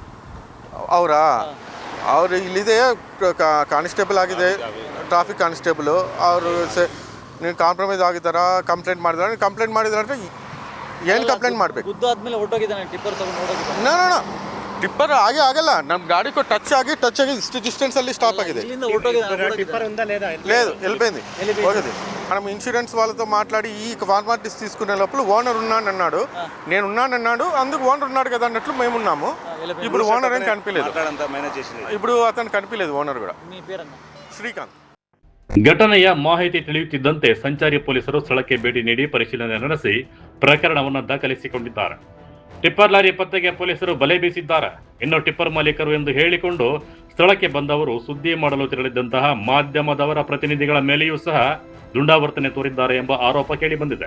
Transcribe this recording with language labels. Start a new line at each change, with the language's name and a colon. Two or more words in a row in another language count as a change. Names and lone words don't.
Kannada: ಅವರು ಇಲ್ಲಿದೆ, ಕಾನ್ಸ್ಟೇಬಲ್ ಆಗಿದೆ, ಟ್ರಾಫಿಕ್ ಕಾನ್ಸ್ಟೇಬಲು. ಅವರು ನೀವು ಕಾಂಪ್ರಮೈಸ್ ಆಗಿದ್ದಾರಾ, ಕಂಪ್ಲೇಂಟ್ ಮಾಡಿದ್ರೆ ಏನು ಕಂಪ್ಲೇಂಟ್ ಮಾಡಬೇಕು? ಗುದ್ದು ಆದ್ಮೇಲೆ ಓಡೋಗಿದ್ದಾನೆ ಟಿಪ್ಪರ್ ತೊಗೊಂಡು ಓಡೋಗಿದ್ದಾನೆ. ನೋ ಟಿಪ್ಪರ್ ಆಗಲ್ಲ, ನಮ್ಮ ಗಾಡಿಗೂ ಟಚ್ ಆಗಿ ಇಷ್ಟು ಡಿಸ್ಟೆನ್ಸಲ್ಲಿ ಸ್ಟಾಪ್ ఆಗಿದೆ.
Telugu: లేదు, వెళ్ళిపోయింది, పోయింది. మనం ఇన్సూరెన్స్ వాళ్ళతో మాట్లాడి ఈ ఫార్మాలిటీస్ తీసుకునే లోపల ఓనర్ ఉన్నానన్నాడు, నేను ఉన్నానన్నాడు. అందుకు ఓనర్ ఉన్నాడు కదా అన్నట్లు మేము ఉన్నాము. ఇప్పుడు ఓనర్ ఏం కనిపించలేదు, ఇప్పుడు అతను కనిపించలేదు ఓనర్ కూడా.
Kannada: ಶ್ರೀಕಾಂತ್. ಘಟನೆಯ ಮಾಹಿತಿ ತಿಳಿಯುತ್ತಿದ್ದಂತೆ ಸಂಚಾರಿ ಪೊಲೀಸರು ಸ್ಥಳಕ್ಕೆ ಭೇಟಿ ನೀಡಿ ಪರಿಶೀಲನೆ ನಡೆಸಿ ಪ್ರಕರಣವನ್ನು ದಾಖಲಿಸಿಕೊಂಡಿದ್ದಾರೆ. ಟಿಪ್ಪರ್ ಲಾರಿ ಪತ್ತೆಗೆ ಪೊಲೀಸರು ಬಲೆ ಬೀಸಿದ್ದಾರೆ. ಇನ್ನು ಟಿಪ್ಪರ್ ಮಾಲೀಕರು ಎಂದು ಹೇಳಿಕೊಂಡು ಸ್ಥಳಕ್ಕೆ ಬಂದವರು ಸುದ್ದಿ ಮಾಡಲು ತೆರಳಿದ್ದಂತಹ ಮಾಧ್ಯಮದವರ ಪ್ರತಿನಿಧಿಗಳ ಮೇಲೆಯೂ ಸಹ ದುಂಡಾವರ್ತನೆ ತೋರಿದ್ದಾರೆ ಎಂಬ ಆರೋಪ ಕೇಳಿಬಂದಿದೆ.